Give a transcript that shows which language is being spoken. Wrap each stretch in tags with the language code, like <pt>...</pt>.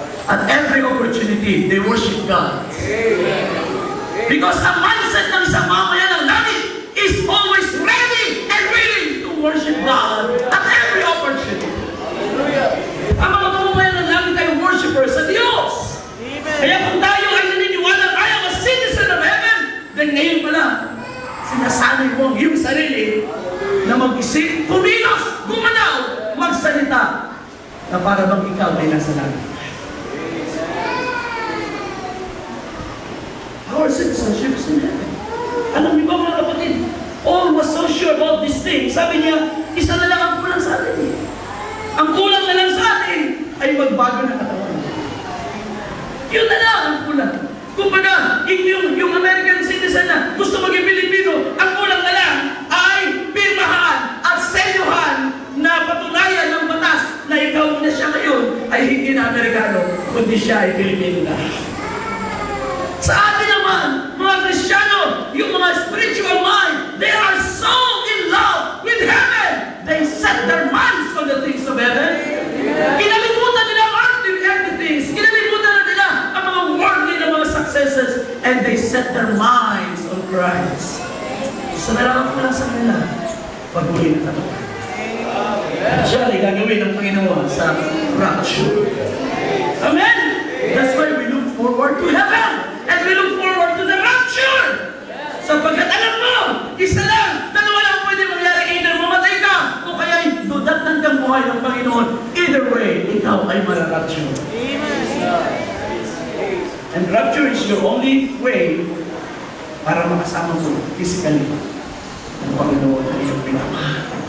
<en>At every opportunity, they worship God. Because</en> <tl>ang mindset ng isang mamayan ng langit</tl> <en>is always ready and willing to worship God at every opportunity.</en> <tl>Ang mga mamayan ng langit ay worshiper sa Diyos. Kaya kung tayo ay naniniwala,</tl> <en>I am a citizen of heaven,</en> <tl>then ngayon pa lang, sinasanay mo ang iyong sarili na mag-isip, kumilos, gumanaw, magsalita, na para bang ikaw ay nasa langit.</tl> <en>Our citizenship is in heaven.</en> <tl>Alam niyo ba mga kapatid?</tl> <en>Paul was so sure about this thing.</en> <tl>Sabi niya, isa na lang ang kulang sa atin. Ang kulang na lang sa atin ay magbago ng katawan. Yun na lang ang kulang. Kumbaga, yung American citizen na gusto maging Pilipino, ang kulang na lang ay pirmahan at senyuhan na patunayan ng batas na ikaw na siya ngayon ay hindi na Amerikano, kundi siya ay Pilipino na. Sa atin naman, mga Kristiyano, yung mga</tl> <en>spiritual mind, they are so in love with heaven. They set their minds on the things of heaven.</en> <tl>Kinalimutan nila ang earthly things. Kinalimutan na nila ang mga worldly na mga successes.</tl> <en>And they set their minds on Christ.</en> <tl>Isa na lang ang kulang sa kanila. Pag-uli na katawan. At siya ay gagawin ng Panginoon sa rapture. Amen?</tl> <en>That's why we look forward to heaven. And we look forward to the rapture.</en> <tl>Sapagkat alam mo, isa lang, dalawa lang pwede mangyari. Either mamatay ka, o kaya dudatnan kang buhay ng Panginoon. Either way, ikaw ay mararapture.</tl> <en>And rapture is your only way</en> <tl>para makasama mo physically ng Panginoon na iyong pinamahal.</tl>